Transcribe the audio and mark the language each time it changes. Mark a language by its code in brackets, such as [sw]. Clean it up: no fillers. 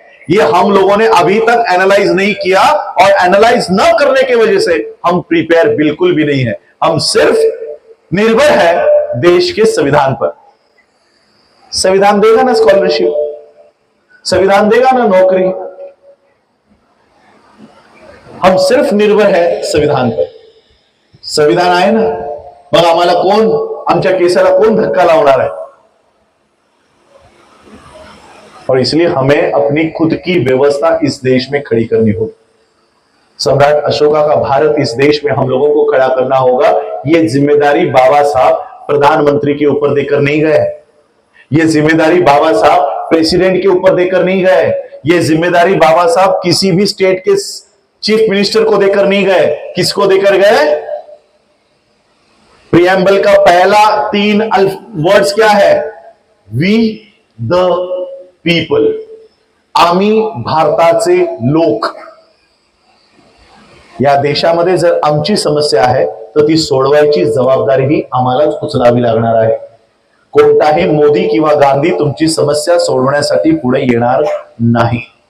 [hi] ये हम लोगों ने अभी तक एनालाइज नहीं किया, और एनालाइज न करने की वजह से हम प्रिपेयर बिल्कुल भी नहीं है। हम सिर्फ निर्भर है देश के संविधान पर। संविधान देगा ना स्कॉलरशिप, संविधान देगा ना नौकरी। हम सिर्फ निर्भर है संविधान पर। [mr] संविधान आहे ना, मग आम्हाला कोण, आमच्या केसाला कोण धक्का लावणार आहे? [hi] और इसलिए हमें अपनी खुद की व्यवस्था इस देश में खड़ी करनी होगी। सम्राट अशोका का भारत इस देश में हम लोगों को खड़ा करना होगा। ये जिम्मेदारी बाबा साहब प्रधानमंत्री के ऊपर देकर नहीं गए, ये जिम्मेदारी बाबा साहब प्रेसिडेंट के ऊपर देकर नहीं गए, ये जिम्मेदारी बाबा साहब किसी भी स्टेट के चीफ मिनिस्टर को देकर नहीं गए। किसको देकर गए? प्रियम्बल का पहला 3 वर्ड्स क्या है? [en] we the people, [mr] आम्ही भारताचे लोक। या देशामध्ये जर आमची समस्या आहे तर ती सोडवायची जबाबदारी ही आम्हालाच उचलावी लागणार आहे। कोणताही मोदी किंवा गांधी तुमची समस्या सोडवण्यासाठी पुढे येणार नाही।